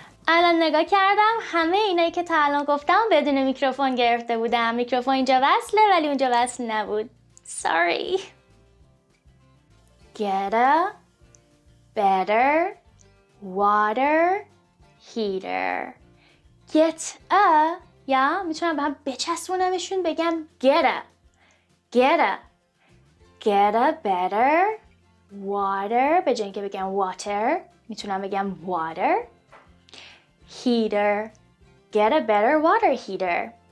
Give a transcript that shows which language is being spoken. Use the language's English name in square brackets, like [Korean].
[Persian] الان نگاه کردم همه اینایی که تا الان گفتم بدون میکروفون گرفته بودم. میکروفون اینجا وصله ولی اونجا وصل نبود. [English] Sorry. Get a better water heater. Get a [Persian] یا میتونم به هم بچسبونمشون بگم [English] get a. Get a. Get a better water. [Persian] به جای اینکه بگم water میتونم بگم water. [English] Heater. Get a better water heater.